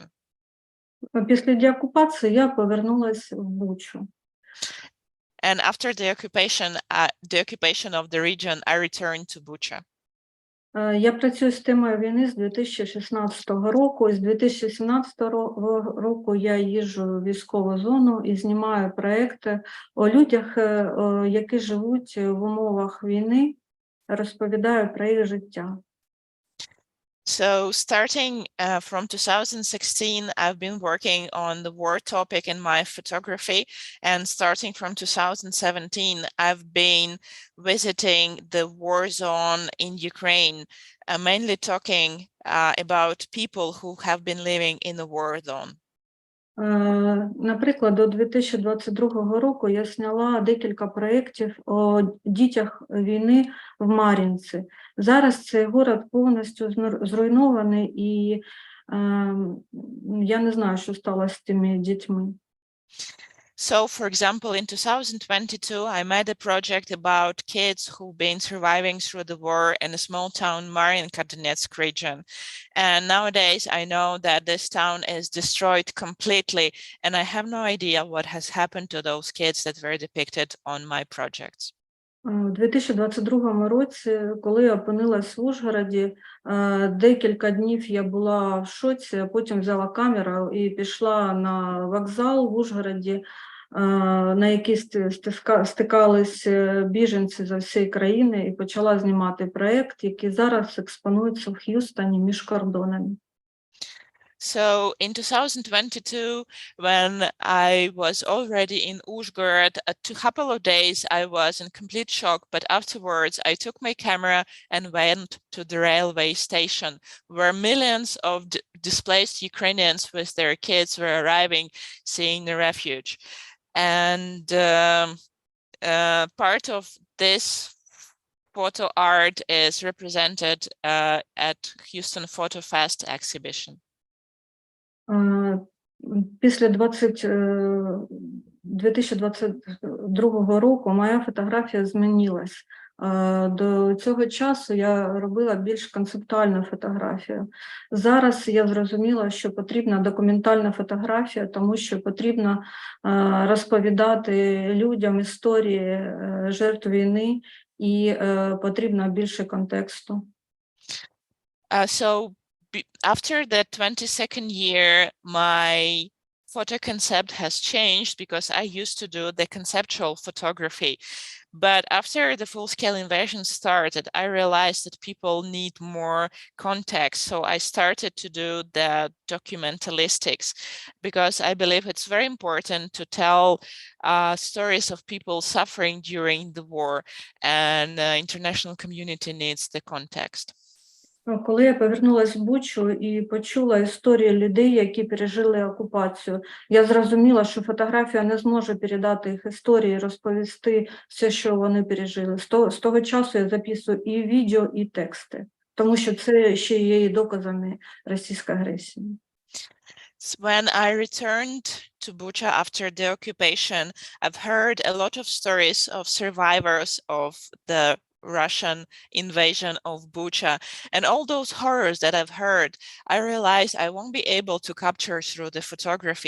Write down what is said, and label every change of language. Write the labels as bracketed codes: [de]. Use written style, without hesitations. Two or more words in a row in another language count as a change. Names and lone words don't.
[uk] Після деокупації я повернулась в Бучу. [en] And after the occupation of the region, I returned to Bucha. [uk] Я працюю з темою війни з 2016 року. З 2017 року я їжджу в військову зону і знімаю проекти о людях, які живуть в умовах війни, розповідаю про їх життя. [en] So starting from 2016, I've been working on the war topic in my photography, and starting from 2017, I've been visiting the war zone in Ukraine, mainly talking about people who have been living in the war zone. [uk] Наприклад, до 2022 року я зняла декілька проєктів о дітях війни в Мар'їнці. Зараз цей город повністю зруйнований, і я не знаю, що сталося з тими дітьми. [en] So, for example, in 2022, I made a project about kids who've been surviving through the war in a small town, Mariinka, Donetsk region. And nowadays, I know that this town is destroyed completely, and I have no idea what has happened to those kids that were depicted on my projects. [uk] У 2022 році, коли я опинилась в Ужгороді, декілька днів я була в шоці, а потім взяла камеру і пішла на вокзал в Ужгороді, на який стикались біженці з всієї країни, і почала знімати проєкт, який зараз експонується в Х'юстоні між кордонами. [en] So in 2022, when I was already in Uzhgorod, a couple of days I was in complete shock, but afterwards I took my camera and went to the railway station where millions of displaced Ukrainians with their kids were arriving, seeing the refuge. And part of this photo art is represented at Houston FotoFest exhibition. [uk] Після 2022 року моя фотографія змінилась. До цього часу я робила більш концептуальну фотографію. Зараз я зрозуміла, що потрібна документальна фотографія, тому що потрібно розповідати людям історії жертв війни і потрібно більше контексту. [en] So after the 22nd year, my photo concept has changed because I used to do the conceptual photography. But after the full-scale invasion started, I realized that people need more context. So I started to do the documentalistics because I believe it's very important to tell stories of people suffering during the war, and the international community needs the context. [uk] Коли я повернулась в Бучу і почула історії людей, які пережили окупацію, я зрозуміла, що фотографія не зможе передати їх історії, розповісти все, що вони пережили. З того часу я записую і відео, і тексти, тому що це ще є доказами російської агресії. [en] When I returned to Bucha after the occupation, I've heard a lot of stories of survivors of the Russian invasion of Bucha, and all those horrors that I've heard, I realized I won't be able to capture through the photography.